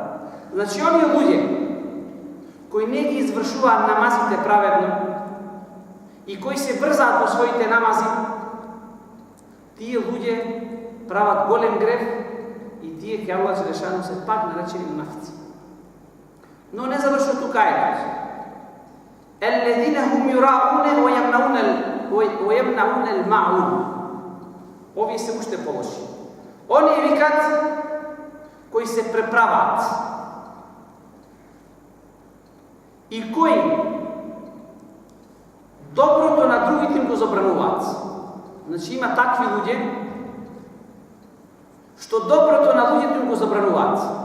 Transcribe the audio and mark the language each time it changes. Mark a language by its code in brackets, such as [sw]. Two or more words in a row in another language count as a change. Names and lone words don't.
[mk] Значи, оние луѓе кои не ги извршуваат намазите праведно и кои се брзаат во своите намази, тие луѓе прават голем грев и тие ке Аллах Желешану се пак наречени мунафици. Но не завршува тука ајетот. [ar] الذين هم يراءون ويمنعون الماعون. [mk] Овие се уште полоши. Оние викат кои се преправаат и кои доброто на другите им го забрануваат. Значи има такви луѓе што доброто на луѓето им го забрануваат.